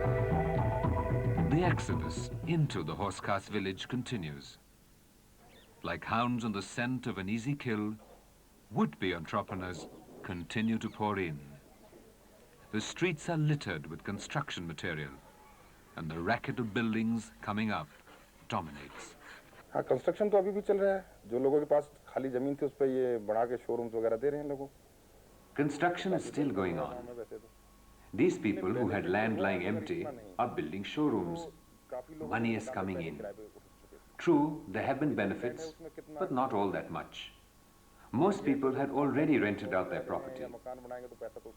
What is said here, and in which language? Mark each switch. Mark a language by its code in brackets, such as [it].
[en] The exodus into the horse-cast village continues. Like hounds on the scent of an easy kill, would-be entrepreneurs continue to pour in. The streets are littered with construction material, and the racket of buildings coming up dominates. [hi] हाँ, construction तो अभी भी चल रहा है. जो लोगों के पास खाली जमीन थी उस पर ये बना के शोरूम्स वगैरह दे रहे हैं लोगों. [en] Construction is still going on. These people who had land lying empty are building showrooms. Money is coming in. True, there have been benefits, but not all that much. Most people had already rented out their property.